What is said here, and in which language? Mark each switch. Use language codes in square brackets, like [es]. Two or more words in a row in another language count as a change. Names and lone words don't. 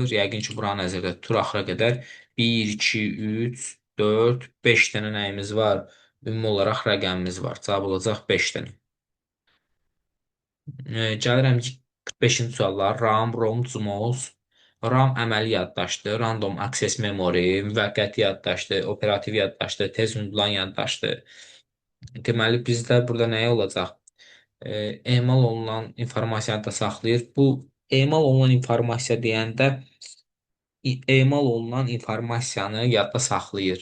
[az] Yəqin ki, buranı nəzərdə tutur axıra qədər. 1, 2, 3, 4, 5 dənə nəyimiz var? Ümumi olaraq rəqəmimiz var. Cavab olacaq 5 dənə. Gəlirəm 45-ci suallar. RAM, ROM, CMOS. RAM əməli yaddaşdır, [en] random access memory, [az] müvəqqəti yaddaşdır, operativ yaddaşdır, tez unudulan yaddaşdır. Deməli, bizdə burada nəyə olacaq? Emal olunan informasiyanı da saxlayır. Bu emal olunan informasiya deyəndə emal olunan informasiyanı yadda saxlayır.